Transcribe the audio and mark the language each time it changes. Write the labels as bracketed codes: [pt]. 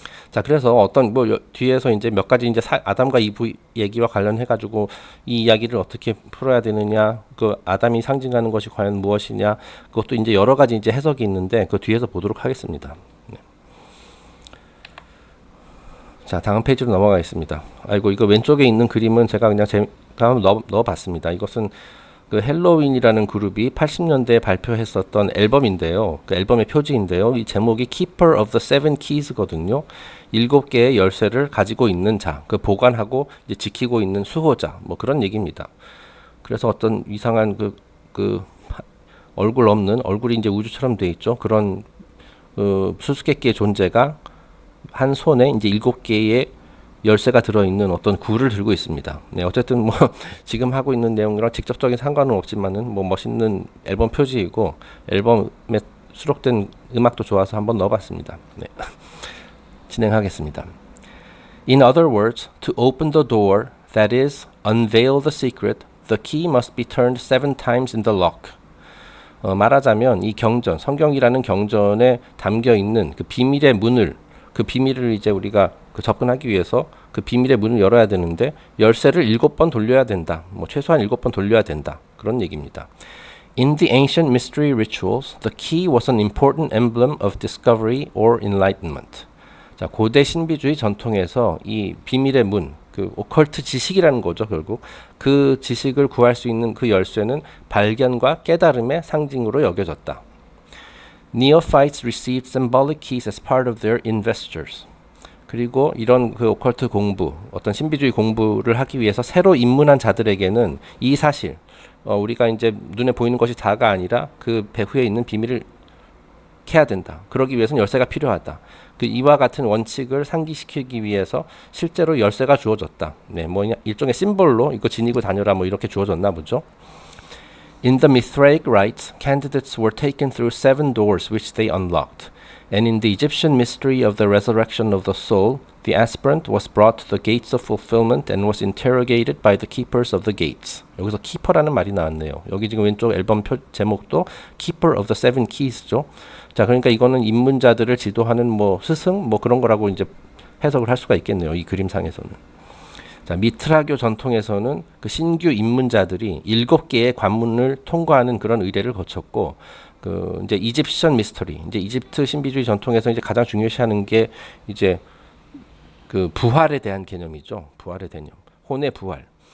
[ko] 자, 그래서 어떤 뭐 뒤에서 이제 몇 가지 이제 아담과 이브 얘기와 관련해 가지고 이 이야기를 어떻게 풀어야 되느냐, 그 아담이 상징하는 것이 과연 무엇이냐, 그것도 이제 여러 가지 이제 해석이 있는데 그 뒤에서 보도록 하겠습니다. 네. 자, 다음 페이지로 넘어가겠습니다. 아이고, 이거 왼쪽에 있는 그림은 제가 그냥 넣어봤습니다. 이것은 그 헬로윈이라는 그룹이 80년대에 발표했었던 앨범인데요. 그 앨범의 표지인데요. 이 제목이 Keeper of the Seven Keys거든요. 7개의 열쇠를 가지고 있는 자, 그 보관하고 이제 지키고 있는 수호자, 뭐 그런 얘기입니다. 그래서 어떤 이상한 그 얼굴 없는, 얼굴이 이제 우주처럼 돼 있죠. 그런 수수께끼의 존재가 한 손에 이제 7개의 열쇠가 들어있는 어떤 굴을 들고 있습니다. 네, 어쨌든 뭐 지금 하고 있는 내용이랑 직접적인 상관은 없지만은 뭐 멋있는 앨범 표지이고 앨범에 수록된 음악도 좋아서 한번 넣어봤습니다. 네. 진행하겠습니다. [en] In other words, to open the door, that is, unveil the secret, the key must be turned 7 times in the lock. [ko] 말하자면 이 경전, 성경이라는 경전에 담겨 있는 그 비밀의 문을, 그 비밀을 이제 우리가 접근하기 위해서 그 비밀의 문을 열어야 되는데 열쇠를 7번 돌려야 된다. 뭐 최소한 7번 돌려야 된다. 그런 얘기입니다. [en] In the ancient mystery rituals, the key was an important emblem of discovery or enlightenment. [ko] 자, 고대 신비주의 전통에서 이 비밀의 문, 그 오컬트 지식이라는 거죠, 결국. 그 지식을 구할 수 있는 그 열쇠는 발견과 깨달음의 상징으로 여겨졌다. [en] Neophytes received symbolic keys as part of their investitures. [ko] 그리고 이런 그 오컬트 공부, 어떤 신비주의 공부를 하기 위해서 새로 입문한 자들에게는 이 사실, 우리가 이제 눈에 보이는 것이 다가 아니라 그 배후에 있는 비밀을 캐야 된다. 그러기 위해서는 열쇠가 필요하다. 그 이와 같은 원칙을 상기시키기 위해서 실제로 열쇠가 주어졌다. 네, 뭐 일종의 심볼로 이거 지니고 다녀라 뭐 이렇게 주어졌나 보죠. [en] In the Mithraic rites, candidates were taken through 7 doors which they unlocked. And in the Egyptian mystery of the resurrection of the soul, the aspirant was brought to the gates of fulfillment and was interrogated by the keepers of the gates. [ko] 여기서 keeper라는 말이 나왔네요. 여기 지금 왼쪽 앨범 제목도 Keeper of the Seven Keys죠. 자, 그러니까 이거는 입문자들을 지도하는 뭐 스승 뭐 그런 거라고 이제 해석을 할 수가 있겠네요. 이 그림상에서는. 자, 미트라교 전통에서는 그 신규 입문자들이 7개의 관문을 통과하는 그런 의례를 거쳤고, 그 이제 이집션 미스터리, 이제 이집트 신비주의 전통에서 이제 가장 중요시하는 게 이제 그 부활에 대한 개념이죠. 부활의 개념. 혼의 부활.